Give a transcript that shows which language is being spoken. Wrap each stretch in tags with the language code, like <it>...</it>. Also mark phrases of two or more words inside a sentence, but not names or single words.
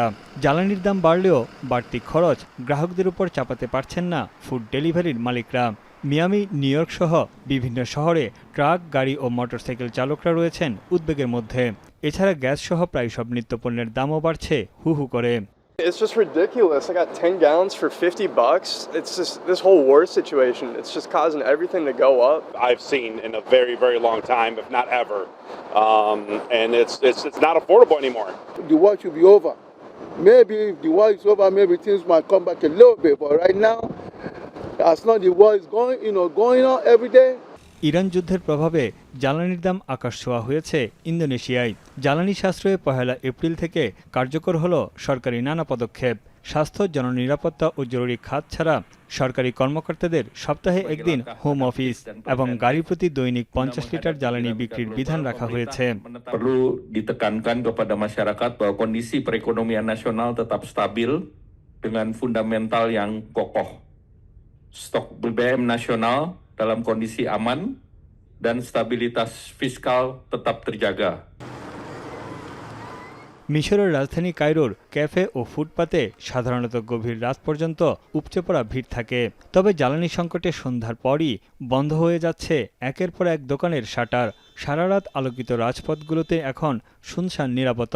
<bn>জ্বালানির দাম বাড়লেও বাড়তি খরচ গ্রাহকদের উপর চাপাতে পারছেন না ফুড ডেলিভারির মালিকরা। মিয়ামি, নিউ ইয়র্ক সহ বিভিন্ন শহরে ট্রাক, গাড়ি ও মোটরসাইকেল চালকরা রয়েছেন উদ্বেগের মধ্যে। এছাড়া গ্যাস সহ প্রায় সব নিত্যপণ্যের দামও বাড়ছে হু হু করে।</bn> <en>It's just ridiculous. I got 10 gallons for $50. It's just this whole war situation. It's just causing everything to go up. I've seen in a very, very long time, if not ever, and it's not affordable anymore. The war should be over. Maybe if the war is over, maybe things might come back a little bit. But right now, as long as the war is going on every day.</en> <bn>ইরান যুদ্ধের প্রভাবে জ্বালানির দাম আকাশ ছোঁয়া হয়েছে ইন্দোনেশিয়ায়। জ্বালানি সাশ্রয়ে 1 এপ্রিল থেকে কার্যকর হলো সরকারি নানা পদক্ষেপ। স্বাস্থ্য, জননিরাপত্তা ও জরুরি খাত ছাড়া সরকারি কর্মকর্তাদের সপ্তাহে একদিন</bn> <en>home office</en> <bn>এবং গাড়ি প্রতি দৈনিক 50 লিটার জ্বালানি বিক্রির বিধান রাখা হয়েছে।</bn> <id>Perlu ditekankan kepada masyarakat bahwa kondisi perekonomian nasional tetap stabil dengan fundamental yang kokoh. Stok BBM nasional dalam kondisi aman dan stabilitas fiskal tetap terjaga.</id> <bn>মিশরের রাজধানী কায়রোর ক্যাফে ও ফুটপাতে সাধারণত গভীর রাত পর্যন্ত উপচে পড়া ভিড় থাকে। তবে জ্বালানি সংকটে সন্ধ্যার পরই বন্ধ হয়ে যাচ্ছে একের পর এক দোকানের শাটার। সারা রাত আলোকিত রাজপথগুলোতে এখন শুনশান নীরবতা।</bn>